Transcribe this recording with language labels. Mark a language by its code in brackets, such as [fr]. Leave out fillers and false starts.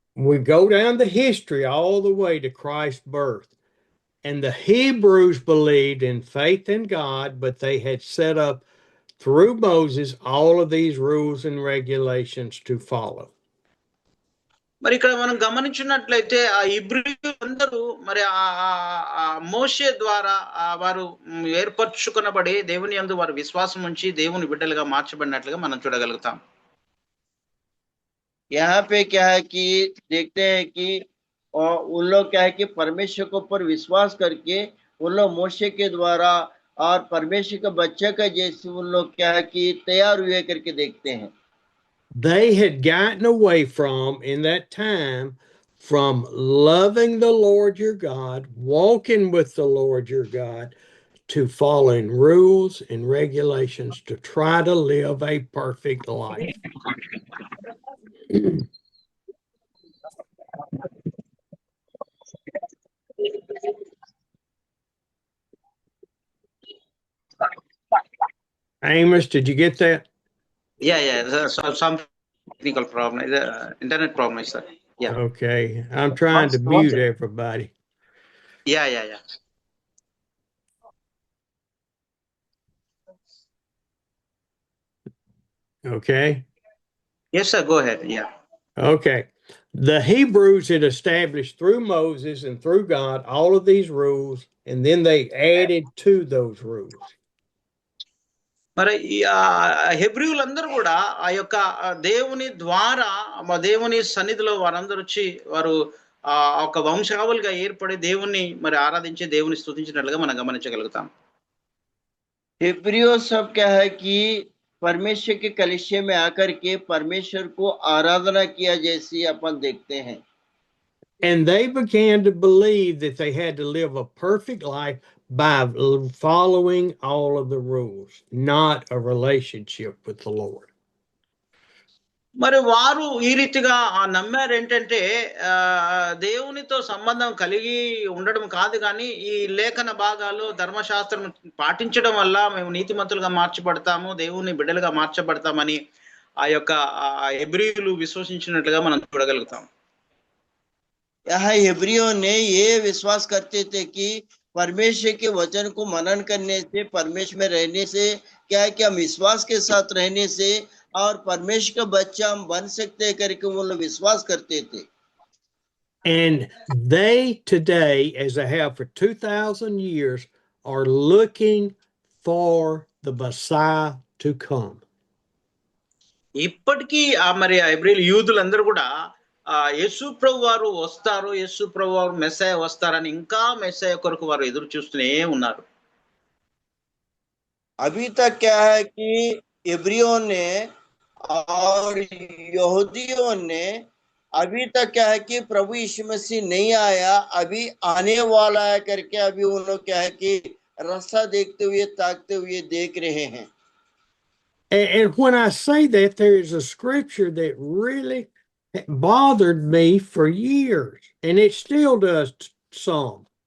[en] We go down the history all the way to Christ's birth. And the Hebrews believed in faith in God, but they had set up through Moses all of these rules and regulations to follow. [te] మరి ఇక్కడ మనం గమనించినట్లయితే ఆ ఇబ్రియులందరూ మరి ఆ మోషే ద్వారా వారు ఏర్పరచుకునబడి దేవుని యందు వారు విశ్వాసం ఉంచి దేవుని బిడ్డలుగా మార్చబడినట్లుగా మనం చూడగలుగుతాం. [hi] यहाँ पे क्या है कि देखते हैं कि उन लोग क्या है कि परमेश्वर के ऊपर विश्वास करके उन लोग मोशे के द्वारा और परमेश्वर के बच्चे का जैसे उन लोग क्या है कि तैयार हुए करके देखते हैं. [en] They had gotten away from, in that time, from loving the Lord your God, walking with the Lord your God, to following rules and regulations to try to live a perfect life. Amos, did you get that? Yeah. So some technical problem, internet problem, sir. Yeah. Okay. I'm trying to mute everybody. Yeah. Okay. Yes, sir. Go ahead. Yeah. Okay. The Hebrews had established through Moses and through God all of these rules, and then they added to those rules. [te] మరి హెబ్రీయులందరూ కూడా ఆ యొక్క దేవుని ద్వారా దేవుని సన్నిధిలో వారందరూ వచ్చి వారు ఒక వంశావళిగా ఏర్పడి దేవుణ్ణి మరి ఆరాధించి దేవుని స్తుతించినట్లుగా మనం గమనించగలుగుతాం. [hi] हिब्रियों सब क्या है कि परमेश्वर के कलीसिया में आकर के परमेश्वर को आराधना किया जैसी अपन देखते हैं. [en] And they began to believe that they had to live a perfect life by following all of the rules, not a relationship with the Lord. [te] మరి వారు ఈ రీతిగా నమ్మారు ఏంటంటే దేవునితో సంబంధం కలిగి ఉండడం కాదు, కానీ ఈ లేఖన భాగాలు ధర్మశాస్త్రం పాటించడం వల్ల మేము నీతిమంతులుగా మార్చబడతాము, దేవుని బిడ్డలుగా మార్చబడతామని ఆ యొక్క హెబ్రీయులు విశ్వసించినట్లుగా మనం చూడగలుగుతాం. [hi] यहाँ हेब्रियों ने ये विश्वास करते थे कि परमेश्वर के वचन को मनन करने से, परमेश्वर में रहने से क्या है कि हम विश्वास के साथ रहने से और परमेश्वर का बच्चा हम बन सकते हैं करके वो लोग विश्वास करते थे. [en] And they today, as they have for 2,000 years, are looking for the Messiah to come. [te] ఇప్పటికీ మరి హెబ్రీయులు యూదులందరూ కూడా యేసు ప్రభు వారు వస్తారు, యేసు ప్రభు వారు మెస్సయ వస్తారని ఇంకా మెస్సయ కొరకు వారు ఎదురు చూస్తూనే ఉన్నారు. [hi] अभी तक क्या है कि इब्रियों ने और यहूदियों ने अभी तक क्या है कि प्रभु यीशु मसीह नहीं आया, अभी आने वाला है करके अभी उन लोग क्या है कि रास्ता देखते हुए ताकते हुए देख रहे हैं. [en] And when I say that, there is a scripture that really bothered me for years, and it still does some.